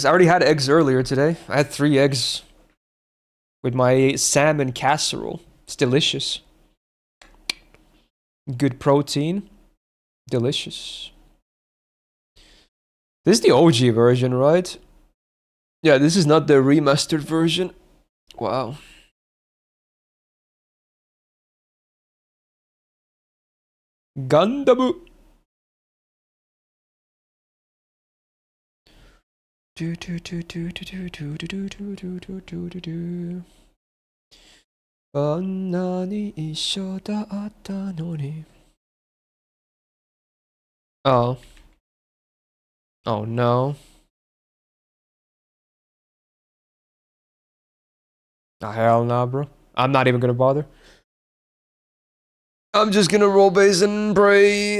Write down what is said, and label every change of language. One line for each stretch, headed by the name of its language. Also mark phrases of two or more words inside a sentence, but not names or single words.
English: I already had eggs earlier today. I had 3 eggs with my salmon casserole. It's delicious. Good protein. Delicious. This is the OG version, right? Yeah, this is not the remastered version. Wow. Gandabu. Do do do do do do do do do do do do do do.
Japanese: あんなに一緒だったのに.
English: Oh. Oh no. Oh, hell nah, bro. I'm not even gonna bother. I'm just gonna roll base and pray.